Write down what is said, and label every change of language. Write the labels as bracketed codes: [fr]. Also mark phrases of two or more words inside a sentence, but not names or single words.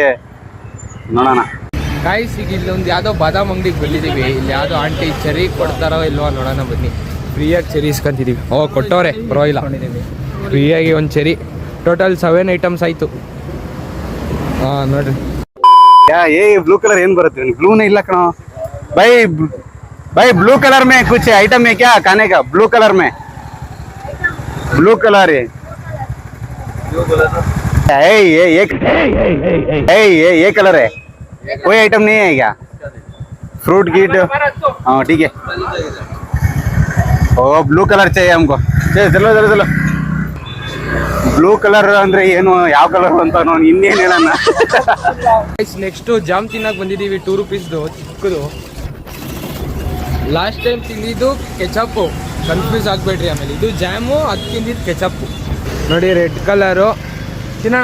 [kn] ನೋಡೋಣ ಗಾಯ್ಸ್. ಈಗ ಇಲ್ಲೊಂದು ಯಾವುದೋ ಬಾದಾಮ್ ಅಂಗಡಿಗೆ ಬಂದಿದ್ದೀವಿ. ಇಲ್ಲಿ ಯಾವುದೋ ಆಂಟಿ ಚೆರಿ ಕೊಡ್ತಾರೋ ಇಲ್ವೋ ನೋಡೋಣ ಬನ್ನಿ. ಫ್ರೀಯಾಗಿ ಚೆರಿ ಇಸ್ಕೊಂತಿದ್ದೀವಿ. ಕೊಟ್ಟವ್ರೆ ಪರವಾಗಿಲ್ಲ. ಫ್ರೀಯಾಗಿ ಒಂದು ಚೆರಿ. [en] total 7 items [kn] ಆಯಿತು. ನೋಡ್ರಿ. [en] blue colour [kn] ಏನ್ ಬರುತ್ತೆ? [hi] ब्लू नहीं [kn] ಇಲ್ಲ ಕಣೋ. [hi] भाई [en] blue colour [hi] में कुछ आइटम है क्या खाने का? [en] blue colour [hi] में [en] blue colour [hi] है। ये कलर है। कोई आइटम नहीं है क्या? फ्रूट गिट? हाँ ठीक है। ओ [en] blue colour [hi] चाहिए हमको। चलो चलो चलो। [en] blue colour [kn] ಅಂದ್ರೆ ಏನು, ಯಾವ ಕಲರ್ ಅಂತ ನಾನು ಇನ್ನೇನು ಹೇಳೋಣ. [en] next jam [kn] ತಿನ್ನಕ್ಕೆ ಬಂದಿದ್ದೀವಿ. 2 ರೂಪೀಸ್ದು ಚಿಕ್ಕದು. [en] last time [kn] ತಿಂದಿದ್ದು ಕೆಚಪ್ಪು, ಕನ್ಫ್ಯೂಸ್ ಆಗಬೇಡ್ರಿ. ಆಮೇಲೆ ಇದು ಜಾಮು, ಅದು ತಿಂದಿದ್ದು ಕೆಚಪ್ಪು. ನೋಡಿ [en] red colour. [kn] ತಿನ್ನೋಣ.